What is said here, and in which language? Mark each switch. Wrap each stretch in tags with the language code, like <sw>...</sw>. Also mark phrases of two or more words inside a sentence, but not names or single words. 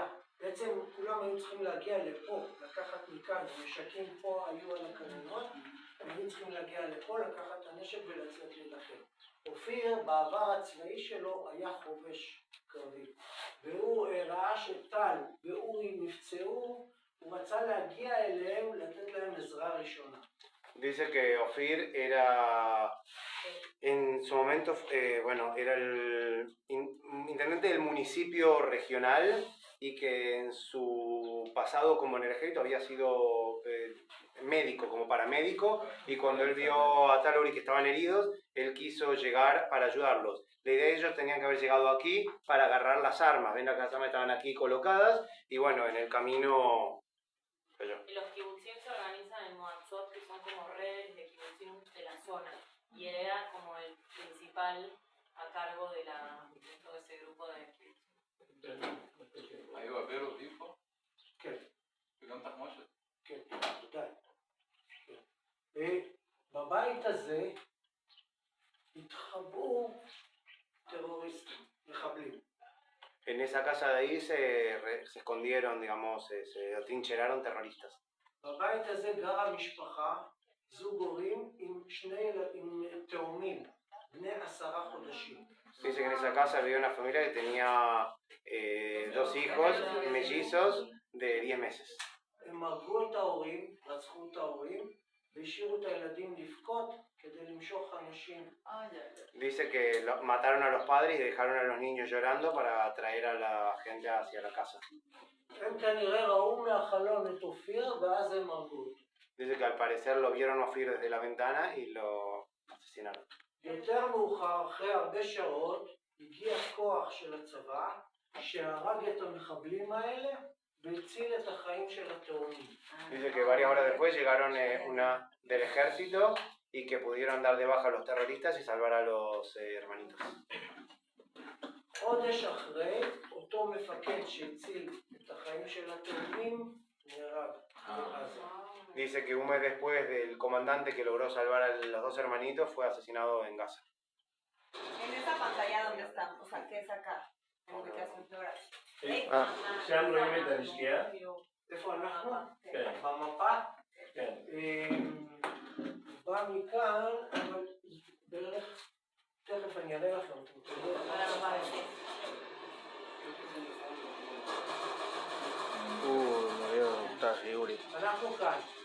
<he>בעצם כולם היו צריכים להגיע לפה, לקחת מכאן, הנשקים פה היו על הכננות, הם היו צריכים להגיע לפה, לקחת את הנשק ולצאת להילחם. אופיר בעבר הצבאי שלו היה חובש קרבי, והוא ראה שטל ואורי נפצעו, הוא רצה להגיע אליהם, לתת להם עזרה ראשונה.</he> <es>Dice que Ofir era, en su momento, era el intendente del municipio regional y que en su pasado como en el ejército había sido médico, como paramédico, y cuando él vio a Tal Uri que estaban heridos, él quiso llegar para ayudarlos. La idea de ellos tenían que haber llegado aquí para agarrar las armas. Ven, las armas estaban aquí colocadas y bueno, en el camino... Y los kibutzim se organizan en Moatzot, que son como redes de kibutzim de la zona. Y él era como el principal a cargo de todo ese grupo de kibutzim.</es> <he>היו אווירות איפה? כן. וגם תחמושת? כן, ודאי. בבית הזה התחבאו טרוריסטים, מחבלים.</he> <es>En esa casa de ahí se escondieron, digamos, se atrincheraron terroristas.</es> <he>בבית הזה גרה משפחה, זוג הורים עם תאומים, בני 10 חודשים.</he> <es>Dice que en esa casa vivía una familia que tenía 2 hijos mellizos de 10 meses.</es> <he>הם הרגו את ההורים, רצחו את ההורים, והשאירו את הילדים לבכות כדי למשוך אנשים.</he> <es>Dice que mataron a los padres y dejaron a los niños llorando para atraer a la gente hacia la casa.</es> <he>הם כנראה ראו מהחלון את אופיר ואז הם הרגו אותו.</he> <es>Dice que al parecer lo vieron Ofir desde la ventana y lo asesinaron.</es> <he>יותר מאוחר, אחרי הרבה שעות, הגיע כוח של הצבא שהרג את המחבלים האלה והציל את החיים של התאומים.</he> <es>Dice que varias horas después llegaron una del ejército y que pudieron dar de baja a los terroristas y salvar a los hermanitos.</es> <he>חודש אחרי, אותו מפקד שהציל את החיים של התאומים נהרג.</he> <es>Dice que un mes después del comandante que logró salvar a los 2 hermanitos fue asesinado en Gaza. En esa pantalla donde estamos, o sea, ¿qué es acá? En ubicación geográfica.</es> <he>שם רואים את הנשקייה? איפה אנחנו? כן. במפה? כן. בא מכאן, אבל בערך, תכף אני אעלה לכם. אנחנו כאן.</he>